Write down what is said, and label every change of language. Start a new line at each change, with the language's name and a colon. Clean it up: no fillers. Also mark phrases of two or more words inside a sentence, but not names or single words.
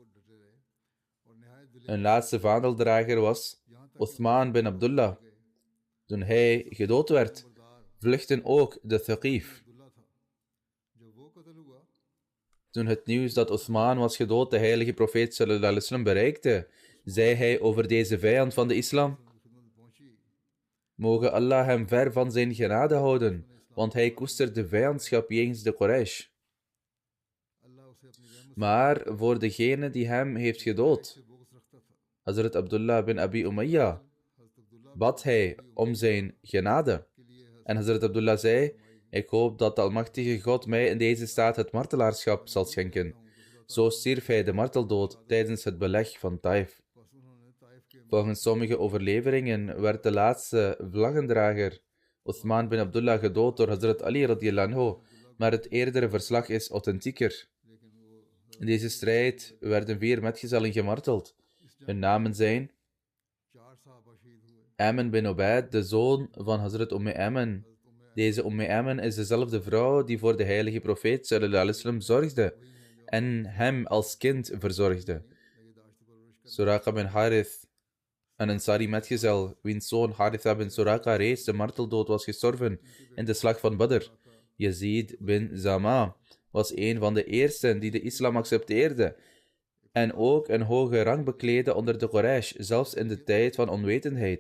Dutch: Een laatste vaandeldrager was Uthman bin Abdullah. Toen hij gedood werd, vluchtten ook de Thaqif. Toen het nieuws dat Uthman was gedood de heilige profeet
Arabic: صلى الله عليه وسلم
Dutch: bereikte, zei hij over deze vijand van de islam: mogen Allah hem ver van zijn genade houden, want hij koestert de vijandschap jegens de Quraysh. Maar voor degene die hem heeft gedood, Hazrat Abdullah bin Abi Umayya, bad hij om zijn genade. En Hazrat Abdullah zei: ik hoop dat de Almachtige God mij in deze staat het martelaarschap zal schenken. Zo stierf hij de marteldood tijdens het beleg van Taif. Volgens sommige overleveringen werd de laatste vlaggendrager, Uthman bin Abdullah, gedood door Hazrat Ali
Arabic: رضي الله عنه,
Dutch: maar het eerdere verslag is authentieker. In deze strijd werden 4 metgezellen gemarteld. Hun namen zijn Amen bin Ubaid, de zoon van Hazrat Amen. Deze Amen is dezelfde vrouw die voor de heilige profeet
Arabic: صلى الله عليه وسلم
Dutch: zorgde en hem als kind verzorgde. Suraqa bin Harith, een Ansari metgezel, wiens zoon Haritha bin Suraqa reeds de marteldood was gestorven in de slag van Badr. Yazid bin Zama was een van de eersten die de islam accepteerde en ook een hoge rang bekleedde onder de Quraysh, zelfs in de tijd van onwetendheid.